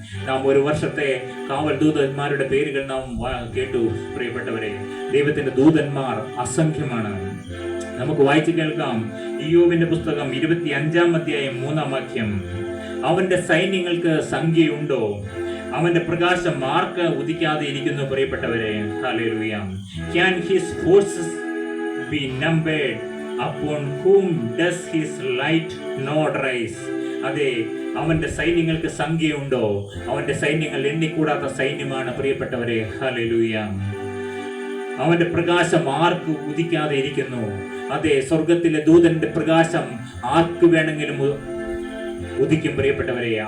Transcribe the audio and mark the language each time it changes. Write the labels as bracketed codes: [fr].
[ml] നാം ഒരു വർഷത്തെ കാവൽ ദൂതന്മാരുടെ പേരുകൾ നാം കേട്ടു പ്രിയപ്പെട്ടവരെ. ദൈവത്തിന്റെ ദൂതന്മാർ അസംഖ്യമാണ്. നമുക്ക് വായിച്ചു കേൾക്കാം. ഇയ്യോബിന്റെ പുസ്തകം 25-ാം അധ്യായം 3-ാം വാക്യം. അവന്റെ സൈന്യങ്ങൾക്ക് സംഖ്യയുണ്ടോ? അവന്റെ പ്രകാശം ആർക്ക് ഉദിക്കാതെ ഇരിക്കുന്നു പ്രിയപ്പെട്ടവരെ? Hallelujah. [en] Can his forces be numbered? Upon whom does his light not rise? [ml] അതെ, അവന്റെ സൈന്യങ്ങൾക്ക് സംഖ്യയുണ്ടോ? അവന്റെ സൈന്യങ്ങൾ എണ്ണിക്കൂടാത്ത സൈന്യമാണ് പ്രിയപ്പെട്ടവരെ. ഹല്ലേലൂയ. അവന്റെ പ്രകാശം ആർക്ക് ഉദിക്കാതെ ഇരിക്കുന്നു? അതെ, സ്വർഗത്തിലെ ദൂതന്റെ പ്രകാശം ആർക്ക് വേണമെങ്കിലും ഉദിക്കും പ്രിയപ്പെട്ടവരെ.